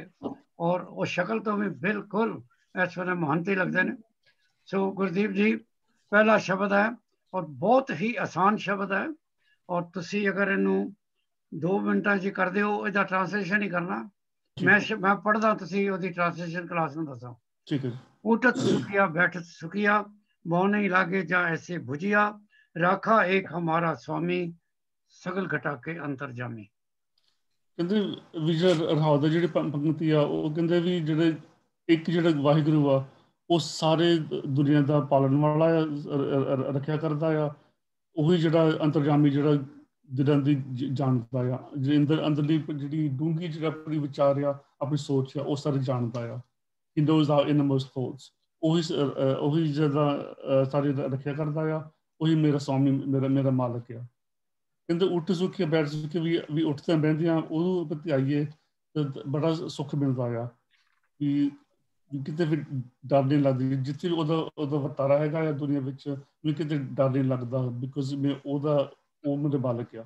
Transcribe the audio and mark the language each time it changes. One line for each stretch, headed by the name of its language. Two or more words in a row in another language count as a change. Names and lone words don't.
Punjabi: ਔਰ ਉਹ ਸ਼ਕਲ ਤੋਂ ਵੀ ਬਿਲਕੁਲ ਇਸ ਵੇਲੇ ਮਹੰਤੀ ਲੱਗਦੇ ਨੇ। ਸੋ ਗੁਰਦੀਪ ਜੀ ਪਹਿਲਾ ਸ਼ਬਦ ਹੈ ਔਰ ਬਹੁਤ ਹੀ ਆਸਾਨ ਸ਼ਬਦ ਹੈ। ਔਰ ਤੁਸੀਂ ਅਗਰ ਇਹਨੂੰ 2 ਮਿੰਟਾਂ 'ਚ ਕਰਦੇ ਹੋ, ਇਹਦਾ ਟ੍ਰਾਂਸਲੇਸ਼ਨ ਹੀ ਕਰਨਾ। ਮੈਂ ਪੜ੍ਹਦਾ, ਤੁਸੀਂ ਉਹਦੀ
English: translation class
Punjabi: ਨੂੰ ਦੱਸੋ। ਠੀਕ ਹੈ।
Hindi: उठत सुखिया बैठत सुखिया, बहु नहीं लागे जा ऐसे भुजिया, राखा एक हमारा स्वामी, सगल घटा के अंतरजामी।
Punjabi: ਕਹਿੰਦੇ ਵਿਜੇ ਰਹਾਉ ਦਾ ਜਿਹੜੀ ਪੰਕਤੀ ਆ ਉਹ ਕਹਿੰਦੇ ਵੀ ਜਿਹੜੇ ਇੱਕ ਜਿਹੜਾ ਵਾਹਿਗੁਰੂ ਆ ਉਹ ਸਾਰੇ ਦੁਨੀਆ ਦਾ ਪਾਲਣ ਵਾਲਾ ਆ, ਰੱਖਿਆ ਕਰਦਾ ਆ। ਉਹੀ ਜਿਹੜਾ ਅੰਤਰਜਾਮੀ ਜਿਹੜਾ ਦਿਲਾਂ ਦੀ ਜਾਣਦਾ ਆ, ਅੰਦਰਲੀ ਜਿਹੜੀ ਡੂੰਘੀ ਜਿਹੜੀ ਆਪਣੀ ਵਿਚਾਰ ਆ, ਆਪਣੀ ਸੋਚ ਆ, ਉਹ ਸਾਰੇ ਜਾਣਦਾ ਆ।
English: He knows our innermost thoughts.
Punjabi: ਉਹੀ ਜਿਹੜਾ ਸਾਰੀ ਰੱਖਿਆ ਕਰਦਾ ਆ, ਉਹੀ ਮੇਰਾ ਸਵਾਮੀ, ਮੇਰਾ ਮਾਲਕ ਆ। ਕਹਿੰਦੇ ਉੱਠ ਸੁੱਖੇ ਬੈਠ ਸੁੱਖੇ ਵੀ ਉੱਠਦੇ ਬਹਿੰਦੇ ਆ, ਉਹਨੂੰ ਪ੍ਰਤੀ ਆਈਏ ਤਾਂ ਬੜਾ ਸੁੱਖ ਮਿਲਦਾ ਆ। ਵੀ ਕਿਤੇ ਵੀ ਡਰ ਨਹੀਂ ਲੱਗਦੀ, ਜਿੱਥੇ ਉਹਦਾ ਵਰਤਾਰਾ ਹੈਗਾ ਆ ਦੁਨੀਆ ਵਿੱਚ, ਵੀ ਕਿਤੇ ਡਰ ਨਹੀਂ ਲੱਗਦਾ, ਬਿਕੋਜ਼ ਉਹ ਮੇਰੇ ਮਾਲਕ ਆ।